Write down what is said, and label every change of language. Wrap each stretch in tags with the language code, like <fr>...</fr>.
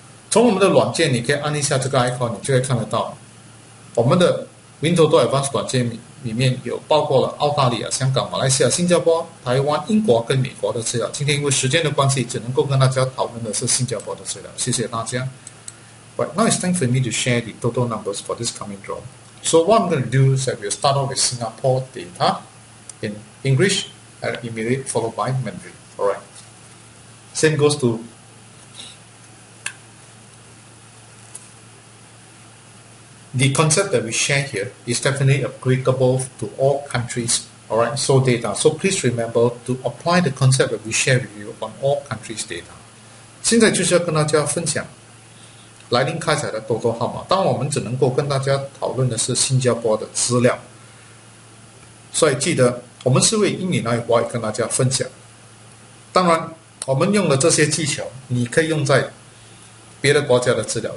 <zh>从我们的软件，你可以按一下这个 icon， 你就会看得到我们的WinToto Advance 软件里面有包括了澳大利亚、香港、马来西亚、新加坡、台湾、英国跟美国的资料。今天因为时间的关系，只能够跟大家讨论的是新加坡的资料。谢谢大家。</zh> <en>Right, now it's time for me to share the total numbers for this coming draw. So what I'm going to do is that we'll start off with Singapore data in English and immediately followed by Mandarin. Alright. Same goes to the concept that we share here is definitely applicable to all countries, alright, so data. So please remember to apply the concept that we share with you on all countries' data.</en> <zh>现在就是要跟大家分享来临开彩的多多号码。当然我们只能够跟大家讨论的是新加坡的资料，所以记得我们是为英语那一块跟大家分享。当然我们用的这些技巧，你可以用在别的国家的资料。</zh>